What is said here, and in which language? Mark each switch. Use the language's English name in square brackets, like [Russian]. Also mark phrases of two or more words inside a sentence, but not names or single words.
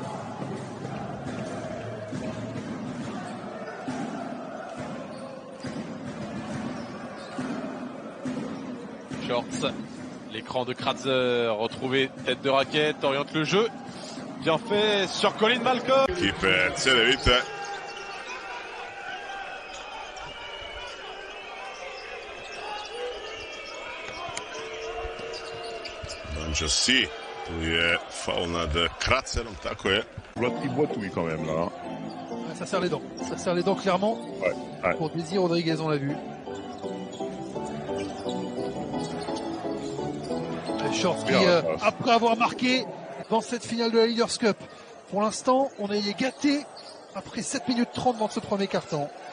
[French] Shorts, l'écran de Kratzer, retrouvé tête de raquette, oriente le jeu. Bien fait sur Colin Malcolm. [Croatian] Ekipe Cedevite. Banjossi, tu je faul nad Kratzerom, tako je. [French] Il boit tout quand même là. Ça serre les dents. Ça serre les dents clairement. Ouais. Pour Désir Rodriguez, on l'a vu. Shorts qui, après avoir marqué dans cette finale de la Leaders Cup, pour l'instant, on est gâté après 7 minutes 30 dans ce premier quart-temps.